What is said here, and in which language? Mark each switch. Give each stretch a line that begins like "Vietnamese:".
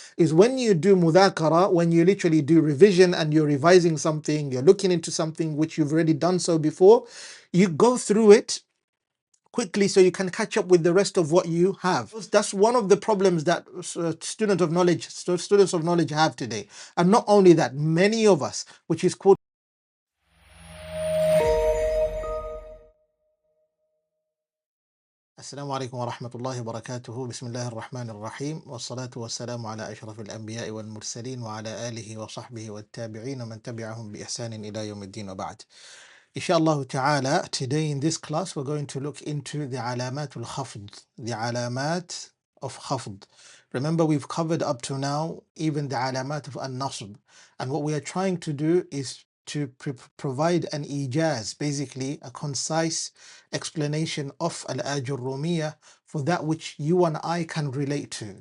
English: Is when you do mudhakara, when you literally do revision and you're revising something, you're looking into something which you've already done so before, you go through it quickly so you can catch up with the rest of what you have. That's one of the problems that students of knowledge have today. And not only that, many of us, which is called
Arabic: السلام عليكم ورحمة الله وبركاته بسم الله الرحمن الرحيم والصلاة والسلام على أشرف الأنبياء والمرسلين وعلى آله وصحبه والتابعين ومن تبعهم بإحسان إلى يوم الدين وبعد.
English: Inshallah ta'ala, today in this class we're going to look into the alamatul khafd, the alamat of khafd. Remember, we've covered up to now even the alamat of an-nasb, and what we are trying to do is to provide an ijaz, basically a concise explanation of Al-Ājrūmiyyah for that which you and I can relate to.